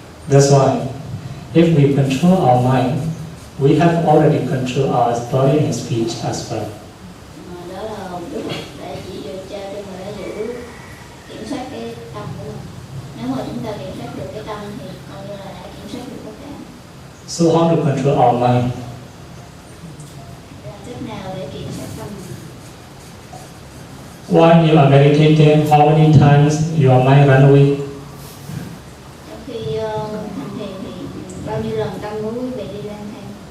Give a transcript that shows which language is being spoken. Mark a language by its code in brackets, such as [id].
[en] That's why, if we control our mind, we have already controlled our body and speech as well. [vi] Đó là Đức Phật đã chỉ trao cho người đó giữ kiểm soát cái tâm của mình. Nếu mà chúng ta kiểm soát được cái tâm thì coi như là đã kiểm soát được tất cả. [en] So how to control our mind? [vi] Làm cách nào để kiểm soát tâm mình? [en] While you are meditating, how many times your mind run away? [vi] Trong khi hành thiền thì bao nhiêu lần tâm của quý vị đi lang thang?